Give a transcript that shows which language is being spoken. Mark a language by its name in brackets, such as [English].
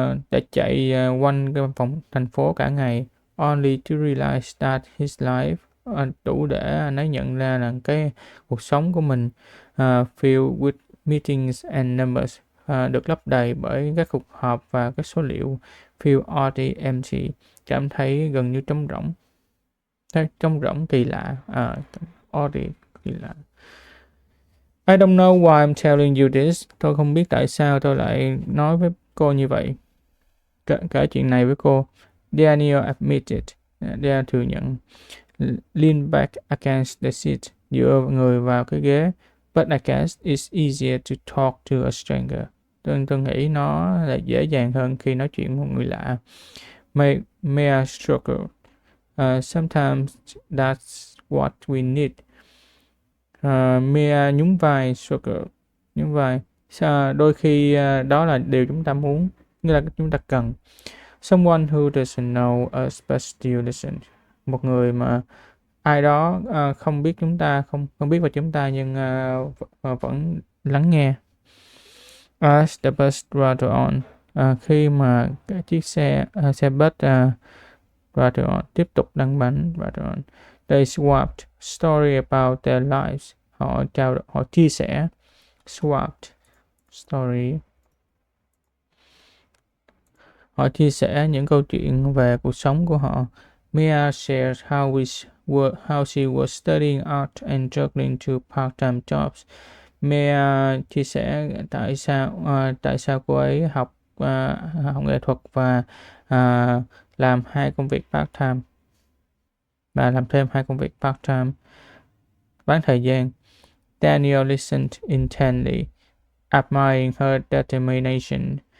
[Vietnamese] đã chạy quanh cái vòng thành phố cả ngày, [English] only to realize that his life [Vietnamese] đủ để anh ấy nhận ra là cái cuộc sống của mình [English] filled with meetings and numbers, [Vietnamese] được lấp đầy bởi các cuộc họp và các số liệu, [English] feel oddly empty, [Vietnamese] cảm thấy gần như trống rỗng. Trống rỗng kỳ lạ, oddly kỳ lạ. [English] I don't know why I'm telling you this. [Vietnamese] Tôi không biết tại sao tôi lại nói với cô như vậy. Kể chuyện này với cô. [English] Daniel admitted. [Vietnamese] Daniel thừa nhận. [English] Lean back against the seat. [Vietnamese] Dựa người vào cái ghế. [English] But I guess it's easier to talk to a stranger. [Vietnamese] Tôi nghĩ nó là dễ dàng hơn khi nói chuyện với một người lạ. [English] May I struggle? Sometimes that's what we need. [Vietnamese] Mia nhún vai, struggle, nhún vai. Đôi khi đó là điều chúng ta muốn, nghĩa là chúng ta cần. [English] Someone who doesn't know us but still listen. [Vietnamese] Một người mà ai đó không biết chúng ta, không biết về chúng ta nhưng vẫn lắng nghe. [English] As the bus rattled on. [Vietnamese] Khi mà cái chiếc xe bus [English] rattled on, [Vietnamese] tiếp tục lăn bánh, rattled on. [English] They swapped story about their lives. [Vietnamese] Họ chia sẻ. [English] Swapped story. [Vietnamese] Họ chia sẻ những câu chuyện về cuộc sống của họ. [English] Mia shared how she was studying art and juggling two part-time jobs. [Vietnamese] Mia chia sẻ tại sao cô ấy học nghệ thuật và làm hai công việc part-time, và làm thêm hai công việc part-time bán thời gian. [English] Daniel listened intently, admiring her determination.